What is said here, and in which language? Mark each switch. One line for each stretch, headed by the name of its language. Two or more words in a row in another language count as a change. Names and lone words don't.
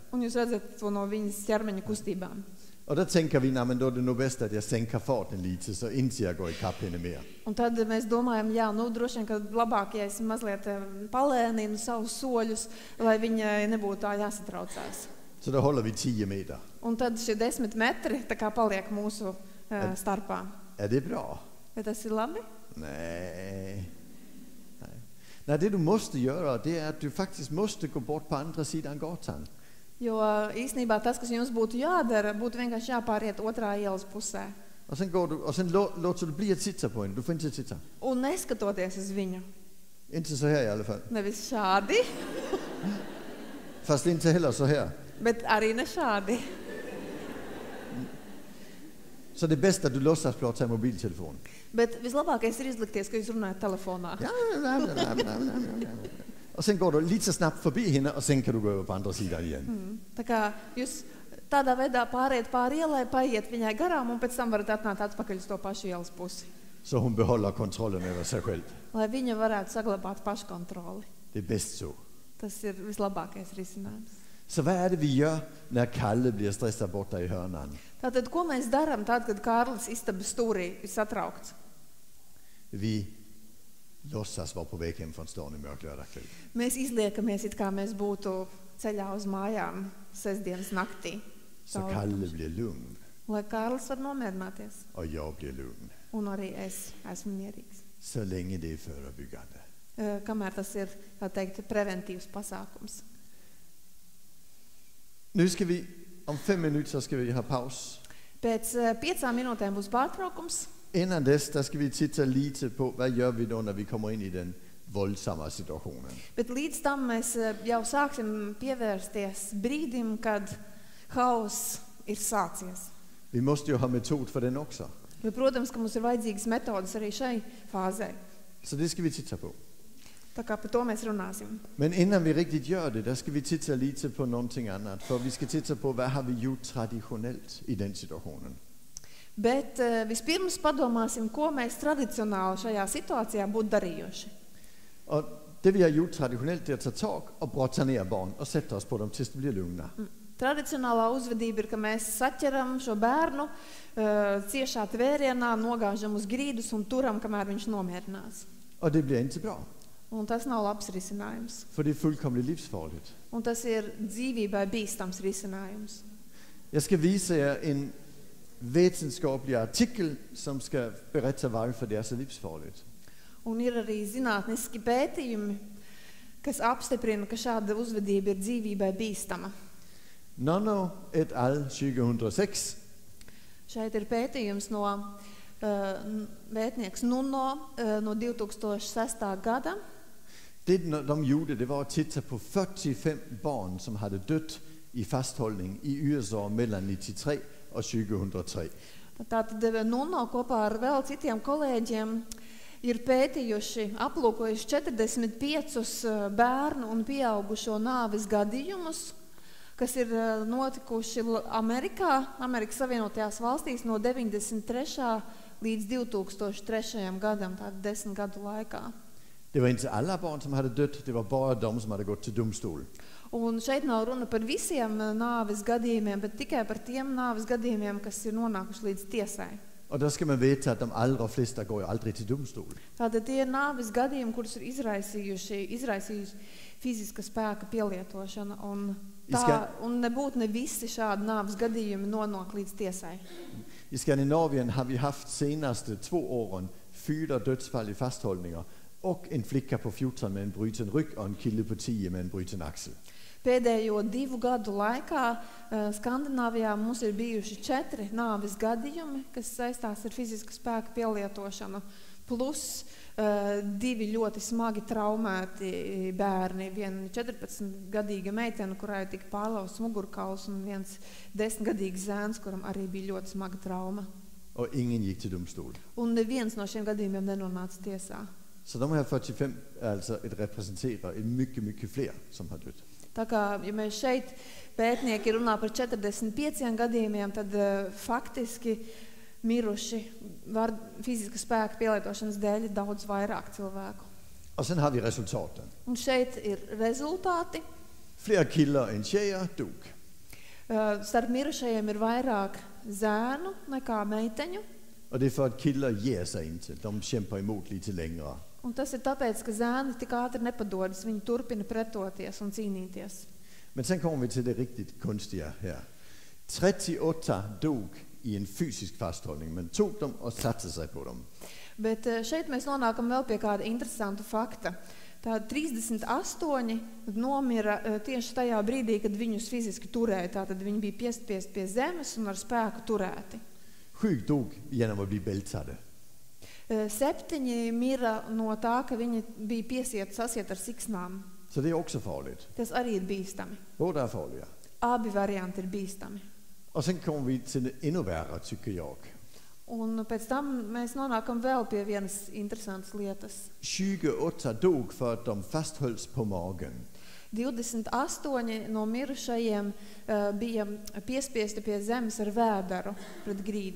Latvian: Un jūs redzat to no viņas ķermeņa kustībām.
Swedish: Och då tänker vi, nej, men då är det nog bäst att jag sänker farten lite så inte jag går ikapp henne mer.
Latvian: Un tad mēs domājam, jā, nu droši vien, ka labāk, ja es mazliet palēninu savus soļus, lai viņa nebūtu tā jāsatraucās.
Swedish: Så då håller vi 10 meter.
Latvian: Un tad šie 10 metri tā kā paliek mūsu starpā.
Swedish: Är det bra?
Latvian: Vai tas ir labi?
Swedish: Nej. Nej, det du måste göra, det är att du faktiskt måste gå bort på andra sidan gatan.
Latvian: Jo īstenībā tas, kas jums būtu jādara, būtu vienkārši jāpāriet otrā ielas pusē.
Swedish: Och sen går du, och sen låter du bli att titta på henne. Du får inte titta.
Latvian: Un neskatoties uz viņu.
Swedish: Inte så här i alla fall.
Latvian: Nevis šādi,
Swedish: Fast inte heller så här.
Latvian: bet arī ne šādi.
Swedish: Så det bästa att du låtsas prata i mobiltelefon.
Latvian: Bet vislabākais ir izlikties, ka jūs runājat telefonā.
Swedish: Ja. Och sen går du lite snabbt förbi henne och sen kan du gå över på andra sidan igen.
Latvian: Tā kā jūs tādā veidā pāriet pāri ielai, paiet viņai garām un pēc tam varat atnākt atpakaļ uz to pašu ielas pusi.
Swedish: Så hon behåller kontrollen över sig själv.
Latvian: Lai viņa varētu saglabāt paškontroli.
Swedish: Det är bäst så.
Latvian: Tas ir vislabākais risinājums.
Swedish: Så vad är det vi gör när Kalle blir stressad borta i hörnan?
Latvian: Tātad, ko mēs darām tad, kad Kārlis istabas stūrī ir satraukts?
Swedish: Vi låtsas vara på väg hem från stan i mörk lördagkväll.
Latvian: Mēs izliekamies, it kā mēs būtu ceļā uz mājām sestdienas naktī.
Swedish: Så Kalle blir lugn
Latvian: Lai Kārlis var nomierināties.
Swedish: och jag blir lugn.
Latvian: Un arī es esmu mierīgs.
Swedish: Så länge det är förebyggande.
Latvian: Kamēr tas ir, tā teikt, preventīvs pasākums.
Swedish: Nu ska vi, om 5 minuter så ska vi ha paus.
Latvian: Pēc 5 minūtēm būs pārtraukums.
Swedish: Innan dess där ska vi titta lite på vad gör vi då när vi kommer in i den våldsamma situationen.
Latvian: Bet līdz tam mēs jau sāksim pievērsties brīdim, kad hauss ir sācies.
Swedish: Vi måste ju ha metod för den också.
Latvian: Bet, protams, ka mums ir vajadzīgas metodas arī šai fāzē.
Swedish: Så det skal vi titta på.
Latvian: Tā kā par to mēs runāsim.
Swedish: Men innan vi riktigt gör det, där ska vi titta lite på någonting annat. För vi ska titta på, vad har vi gjort traditionellt i den situationen.
Latvian: Bet vispirms padomāsim, ko mēs tradicionāli šajā situācijā būtu darījuši.
Swedish: Och det vi har gjort traditionellt, det är att ta tag och brotta ner barn och sätta oss på dem tills de blir lugna.
Latvian: Tradicionālā uzvedība ir, ka mēs saķeram šo bērnu ciešā tvērienā, nogāžam uz grīdus un turam, kamēr viņš nomierinās.
Swedish: Och det blir inte bra.
Latvian: Un tas nav labs risinājums.
Swedish: För det är fullkomligt livsfarligt.
Latvian: Un tas ir dzīvībai bīstams risinājums.
Swedish: Jag ska visa er en vetenskaplig artikel som ska berätta varför det är så livsfarligt.
Latvian: Un ir arī zinātniski pētījumi, kas apstiprina, ka šāda uzvedība ir dzīvībai bīstama. Nonno et al. 2006. Šeit ir pētījums no vētnieks Nunno no 2006. gada.
Swedish: Det de gjorde, det var att titta på 45 barn som hade dött i fasthållning i USA mellan 93 och 2003.
Latvian: Tātad Nunno kopā ar vēl citiem kolēģiem ir pētījuši, aplūkojuši 45 bērnu un pieaugušo nāves gadījumus, kas ir notikuši Amerikas Savienotajās valstīs no 93. līdz 2003. gadam, tātad 10 gadu laikā.
Swedish: Det var inte alla barn som hade dött, det var bara de som hade gått till domstol.
Latvian: Un šeit nav runa par visiem nāves gadījumiem, bet tikai par tiem nāves gadījumiem, kas ir nonākuši līdz tiesai.
Swedish: Och då ska man veta att de allra flesta går ju aldrig till domstol.
Latvian: Tātad tie ir nāves gadījumi, kurus ir izraisījuši fiziska spēka pielietošana, un nebūtu ne visi šādi nāves gadījumi nonāk līdz tiesai.
Swedish: I Skandinavien har vi haft senaste 2 åren 4 dödsfall i fasthållningar och en flicka på 14 med en bruten rygg och en kille på 10 med en bruten axel.
Latvian: Pēdējo 2 gadu laikā Skandināvijā mums ir bijuši 4 nāves gadījumi, kas saistās ar fiziska spēka pielietošanu, plus 2 ļoti smagi traumēti bērni. Viena 14-gadīga meitene, kurai tika pārlausts mugurkauls, un viens 10-gadīgs zēns, kuram arī bija ļoti smaga trauma.
Swedish: Och ingen gick till domstol.
Latvian: Un neviens no šiem gadījumiem nenonāca tiesā.
Swedish: Så de här 45 alltså representerar mycket, mycket fler som har dött.
Latvian: Tā kā, ja mēs šeit pētnieki runā par 45 gadījumiem, tad faktiski miruši var fiziska spēka pielietošanas dēļ daudz vairāk cilvēku.
Swedish: Och sen har vi resultaten.
Latvian: Un šeit ir rezultāti.
Swedish: Fler killar än tjejer dog.
Latvian: Starp mirušajiem ir vairāk zēnu nekā meiteņu.
Swedish: Och det är för att killar ger sig inte. De kämpar emot lite längre.
Latvian: Un tas ir tāpēc, ka zēni tik ātri nepadodas, viņi turpina pretoties un cīnīties.
Swedish: Men sen kommer vi till det riktigt konstiga här. 38 dog i en fysisk fasthållning, men tog dem och satte sig på dem.
Latvian: Bet šeit mēs nonākam vēl pie kāda interesanta fakta. Tā 38 nomira tieši tajā brīdī, kad viņus fiziski turēja. Tātad viņi bija piespiesti pie zemes un ar spēku turēti.
Swedish: 7 dog genom att bli bältade.
Latvian: 7 mira no tā, ka viņi bija sasiet ar siksnām.
Swedish: Så det är också farligt.
Latvian: Tas arī ir bīstami.
Swedish: Båda är farliga.
Latvian: Abi varianti ir bīstami.
Swedish: Och sen kommer vi till det ännu värre, tycker jag.
Latvian: Un pēc tam mēs nonākam vēl pie vienas interesantas lietas.
Swedish: 28 dog för att de fasthölls på magen.
Latvian: 28 no mirušajiem bija piespiesti pie zemes ar vēderu pret grīdu.